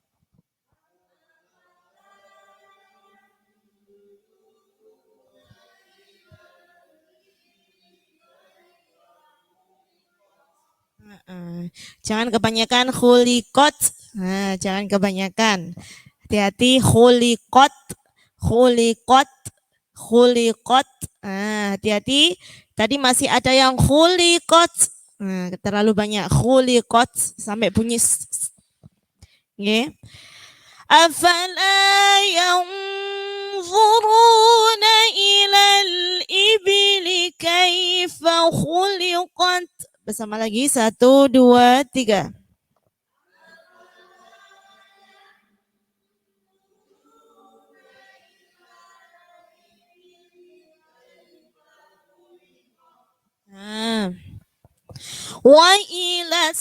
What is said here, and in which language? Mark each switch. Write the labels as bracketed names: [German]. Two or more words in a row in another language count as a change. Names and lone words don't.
[Indonesian] Jangan kebanyakan khuliqat. Jangan kebanyakan. Hati-hati khuliqat. Hati-hati. Tadi masih ada yang khuliqat. Terlalu banyak khuliqat sampai bunyi. [Arabic] أفلا ينظرون إلى الإبل كيف خلقت. [Indonesian] Bersama lagi 1, 2, 3. Wa ilassa.